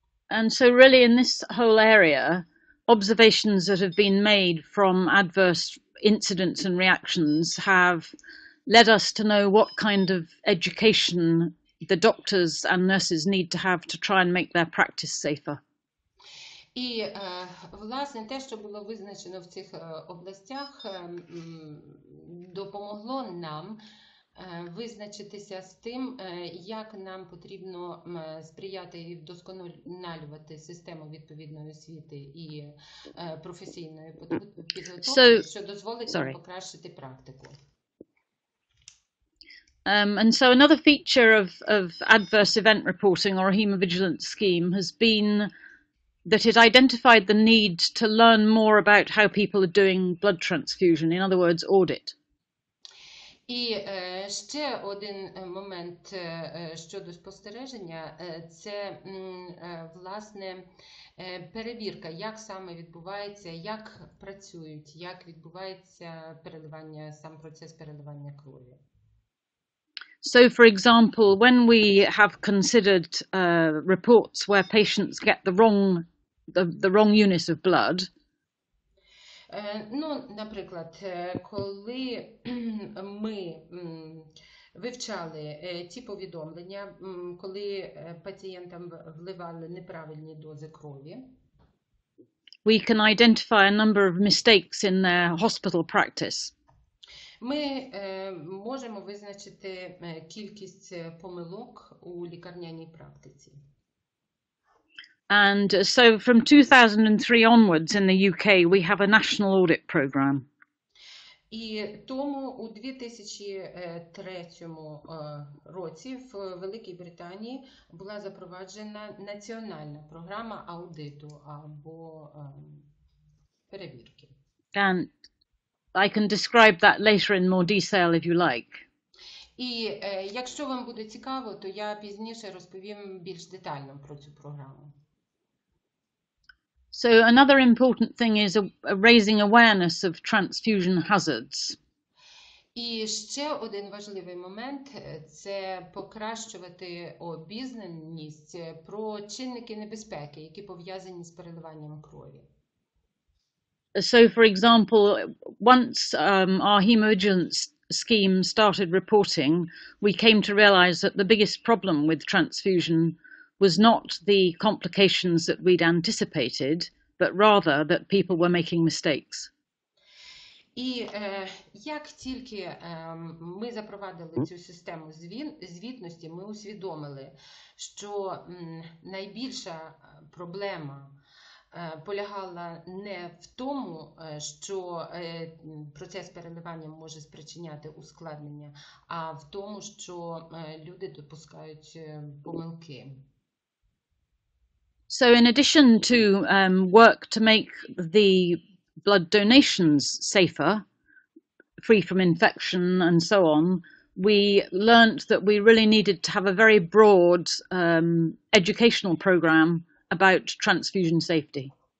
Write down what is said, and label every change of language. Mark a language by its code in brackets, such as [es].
[en] And so really in this whole area, observations that have been made from adverse incidents and reactions have led us to know what kind of education the doctors and nurses need to have to try and make their practice safer. [uk] І, власне, те, що було визначено в цих областях, допомогло нам визначитися з тим, як нам потрібно сприяти і вдосконалювати систему відповідної освіти і професійної підготовки, що дозволить нам покращити практику. [en] And so another feature of adverse event reporting or a hemovigilance scheme has been that it identified the need to learn more about how people are doing blood transfusion, in other words, audit. [uk] І ще один момент щодо спостереження – це, власне, перевірка, як саме відбувається, як працюють, як відбувається переливання, сам процес переливання крові. [en] So, for example, when we have considered reports where patients get the wrong unit of blood, [uk] ну, наприклад, коли ми вивчали ті повідомлення, коли пацієнтам вливали неправильні дози крові, [en] we can identify a number of mistakes in their hospital practice. [uk] Ми можемо визначити кількість помилок у лікарняній практиці. [en] And so from 2003 onwards in the UK, we have a national audit program. [uk] І тому у 2003 році в Великій Британії була запроваджена національна програма аудиту або перевірки. [en] And I can describe that later in more detail if you like. [uk] І якщо вам буде цікаво, то я пізніше розповім більш детально про цю програму. [en] So another important thing is raising awareness of transfusion hazards. [uk] І ще один важливий момент – це покращувати обізнаність про чинники небезпеки, які пов'язані з переливанням крові. [en] So, for example, once our hemovigilance scheme started reporting, we came to realize that the biggest problem with transfusion was not the complications that we'd anticipated, but rather that people were making mistakes. [uk] І як тільки ми запровадили цю систему звітності, ми усвідомили, що найбільша проблема полягала не в тому, що процес переливання може спричиняти ускладнення, а в тому, що люди допускають помилки. [en] So in addition to work to make the blood donations safer, free from infection and so on, we learnt that we really needed to have a very broad educational program about transfusion safety.